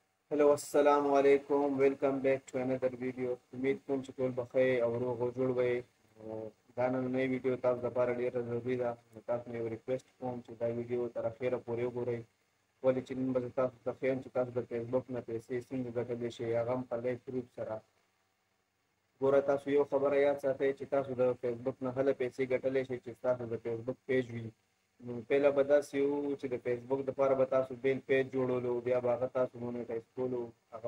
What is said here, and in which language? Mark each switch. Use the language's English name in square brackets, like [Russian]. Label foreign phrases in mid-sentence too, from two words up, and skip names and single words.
[Pashto] हेलो [Arabic] السلام عليكم [English] welcome back to another video [Pashto] उम्मीद कोم چې ټول بخیر او روغ او جوړ وي دا نن نوې ویډیو تاسو لپاره ډیره ضروري ده تاسو مې ریکویسټ کوم چې دا ویډیو تر اخره پورې وګورئ ولې چې نن به تاسو ته ښیم چې تاسو د فیسبوک نه پیسې څنګه ګټلی شئ هغه هم په [English] live proof [Pashto] سره ګوره تاسو یو خبره یاد ساتئ چې تاسو د فیسبوک نه هله پیسې ګټلی شئ چې تاسو د فیسبوک پیج وي نو پهله به داسې وو چې د فیسبوک دپاره به تاسو بیل پیج جوړولو بیا به هغه تاسو مونیټایز کولو هغه